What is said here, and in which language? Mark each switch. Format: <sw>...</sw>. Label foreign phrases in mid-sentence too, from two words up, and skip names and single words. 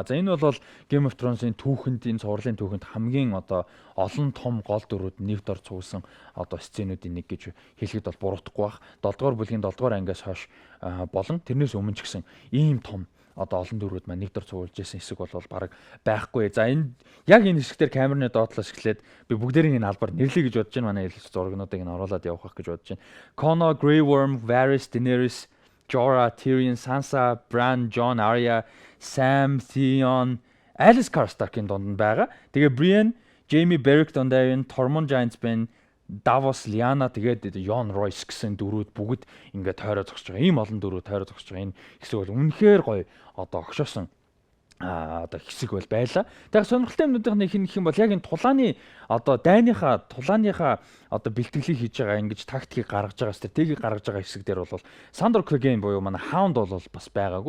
<mn>За энэ бол Game of Thrones-ийн түүхэнд, энэ цувралын түүхэнд хамгийн одоо олон том гол дүрүүд нэгд ор цугсан одоо сценүүдийн нэг гэж хэлэхэд бол буруудахгүй бах. 7 дугаар бүлгийн 7 дугаар ангиас хойш болон тэрнээс өмнө ч гэсэн ийм том одоо олон дүрүүд маань нэгд ор цугуулж байсан хэсэг бол баг байхгүй. За энэ яг энэ хэсгээр камерны доотлоос эхлээд би бүгдээрийн энэ албаар нэрлэе гэж бодож байна. Манай зургнуудыг нь оруулаад явах гэж бодож байна. Conor, Grey Worm, Varys, Daenerys, Jorah, Tyrion, Sansa, Bran, Jon, Arya, Sam, Theon, Alice Karstark-ийн дунд нь байгаа. Тэгээ Brienne, Jaime, Beric Dondarrion, Tormund Giantsbane, Davos, Lyanna тэгээд Jon Royce гэсэн дөрүүд бүгд ингээд тойроо зогсож байгаа. Ийм олон дөрүүд тойроо зогсож байгаа. Энэ хэсэг бол үнэхээр гоё одоо огшоосон одоо хэсэг бол байла. Тэгэхээр сонирхолтой юмнуудын нэг юм бол яг энэ тулааны одоо дайныхаа тулааныхаа одоо бэлтгэлийг хийж байгаа ингэж тактикийг гаргаж байгаа стратегийг гаргаж байгаа хэсэг дээр бол Sandor Clegane буюу манай Hound бол бас байгаагүй.</mn>